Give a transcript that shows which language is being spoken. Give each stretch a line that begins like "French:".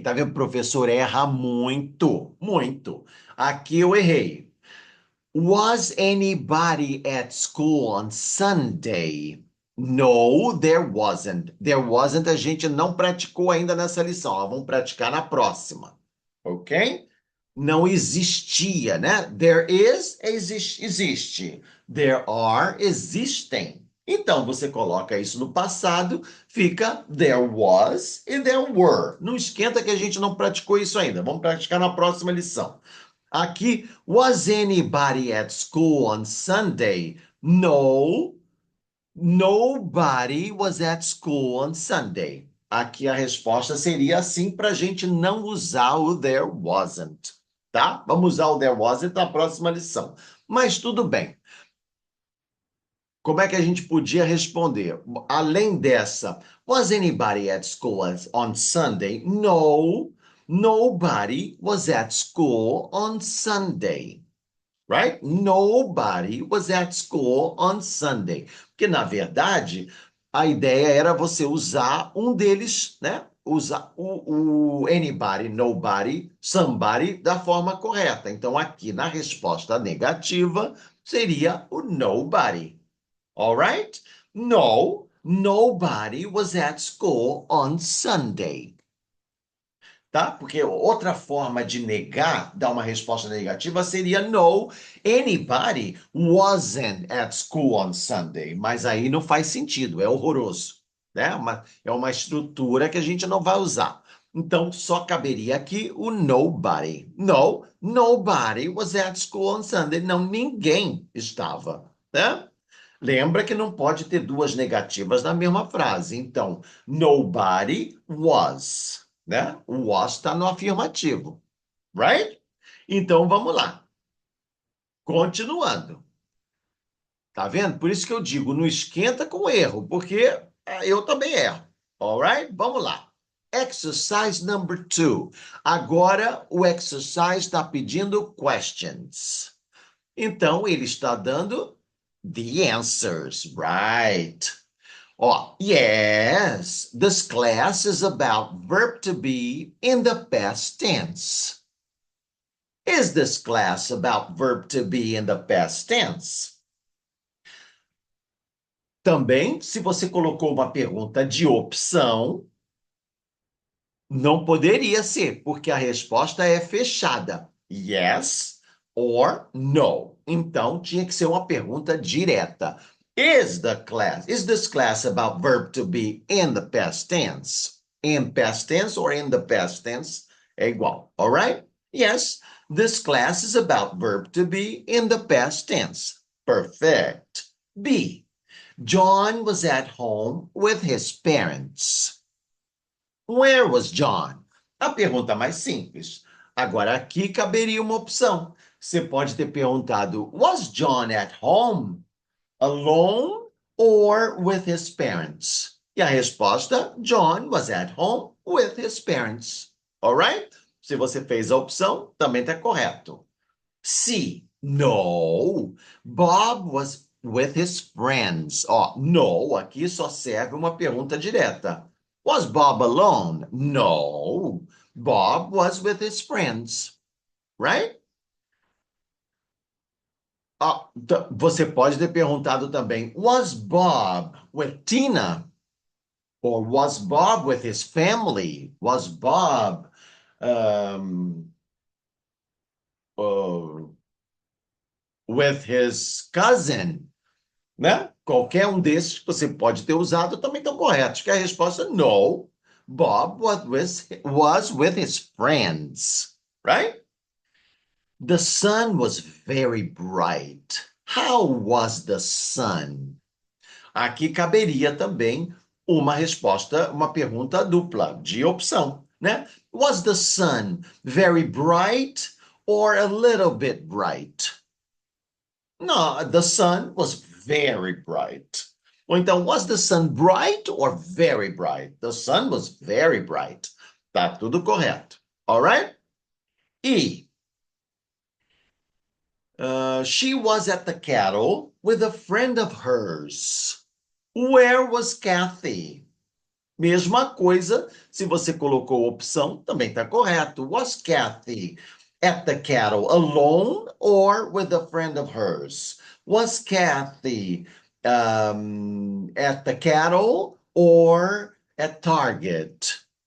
Portuguese: Tá vendo? O professor erra muito, muito. Aqui eu errei.
English: Was anybody at school on Sunday? No, there wasn't. There wasn't,
Portuguese: a gente não praticou ainda nessa lição. Ó, vamos praticar na próxima. Ok? Não existia, né?
English: There is,
Portuguese: existe.
English: There are,
Portuguese: existem. Então, você coloca isso no passado, fica
English: there was
Portuguese: e
English: there were.
Portuguese: Não esquenta que a gente não praticou isso ainda. Vamos praticar na próxima lição. Aqui,
English: was anybody at school on Sunday? No, nobody was at school on Sunday.
Portuguese: Aqui a resposta seria assim para a gente não usar o
English: there wasn't,
Portuguese: tá? Vamos usar o
English: there wasn't
Portuguese: na próxima lição. Mas tudo bem. Como é que a gente podia responder? Além dessa,
English: was anybody at school on Sunday? No, nobody was at school on Sunday. Right? Nobody was at school on Sunday.
Portuguese: Porque, na verdade, a ideia era você usar um deles, né? Usar o anybody, nobody, somebody da forma correta. Então, aqui na resposta negativa seria o nobody.
English: All right? No, nobody was at school on Sunday.
Portuguese: Tá? Porque outra forma de negar, dar uma resposta negativa, seria
English: no, anybody wasn't at school on Sunday.
Portuguese: Mas aí não faz sentido, é horroroso, né? É uma estrutura que a gente não vai usar. Então, só caberia aqui o nobody.
English: No, nobody was at school on Sunday.
Portuguese: Não, ninguém estava, né? Lembra que não pode ter duas negativas na mesma frase. Então, nobody was, né? O was está no afirmativo,
English: right?
Portuguese: Então, vamos lá. Continuando. Tá vendo? Por isso que eu digo, não esquenta com erro, porque eu também erro.
English: Alright?
Portuguese: Vamos lá.
English: Exercise number 2.
Portuguese: Agora, o exercise está pedindo questions. Então, ele está dando
English: the answers, right? Oh, yes, this class is about verb to be in the past tense. Is this class about verb to be in the past tense?
Portuguese: Também, se você colocou uma pergunta de opção, não poderia ser, porque a resposta é fechada.
English: Yes or no.
Portuguese: Então, tinha que ser uma pergunta direta.
English: Is this class about verb to be in the past tense? In past tense or in the past tense?
Portuguese: É igual,
English: all right? Yes, this class is about verb to be in the past tense. Perfect. B. John was at home with his parents. Where was John?
Portuguese: A pergunta mais simples. Agora, aqui caberia uma opção. Você pode ter perguntado,
English: was John at home? Alone or with his parents?
Portuguese: E a resposta,
English: John was at home with his parents. Alright?
Portuguese: Se você fez a opção, também está correto. C. No.
English: with his friends.
Portuguese: Ó, no, aqui só serve uma pergunta direta.
English: Was Bob alone? No, Bob was with his friends, right?
Portuguese: Ó, você pode ter perguntado também,
English: was Bob with Tina? Or was Bob with his family? Was Bob um, uh, with his cousin?
Portuguese: Né? Qualquer um desses que você pode ter usado também estão corretos. Que a resposta é no.
English: Bob was with his friends, right? The sun was very bright. How was the sun?
Portuguese: Aqui caberia também uma resposta, uma pergunta dupla, de opção, né?
English: Was the sun very bright or a little bit bright? No, the sun was very bright.
Portuguese: Ou então,
English: was the sun bright or very bright? The sun was very bright.
Portuguese: Tá tudo correto.
English: All right? E she was at the cattle with a friend of hers. Where was Kathy?
Portuguese: Mesma coisa, se você colocou opção, também está correto.
English: Was Kathy at the cattle alone or with a friend of hers? Was Kathy at the cattle or at Target?